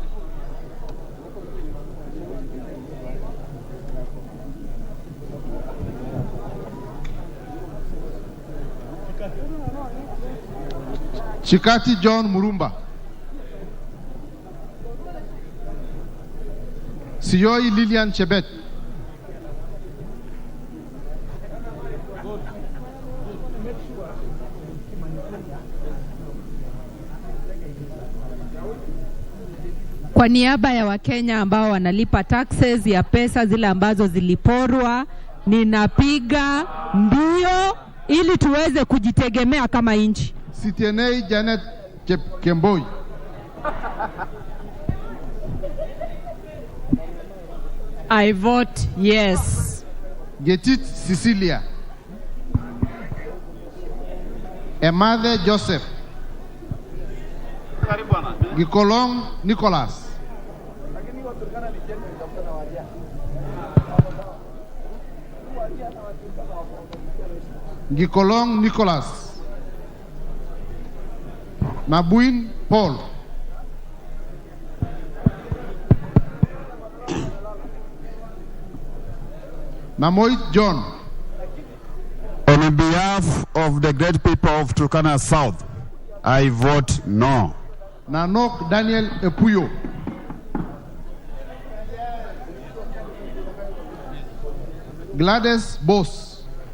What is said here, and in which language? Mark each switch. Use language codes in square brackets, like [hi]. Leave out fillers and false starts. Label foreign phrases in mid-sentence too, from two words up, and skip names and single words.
[sw] Shikati John Murumba. Siyoi Lilian Chebet. Kwa niaba ya Wakenya ambao wanalipa taxes ya pesa zile ambazo ziliporwa, ninapiga ndio ili tuweze kujitegemea kama nchi. Sitienei Janet Kemboi. [en] I vote yes. Getit Cecilia. Emathe Joseph. Gikolong Nicholas. Gikolong Nicholas. Mabuin Paul. Namoit John. On behalf of the great people of Turkana South, I vote no. Nanok Daniel Epuyo. Gladys Bos.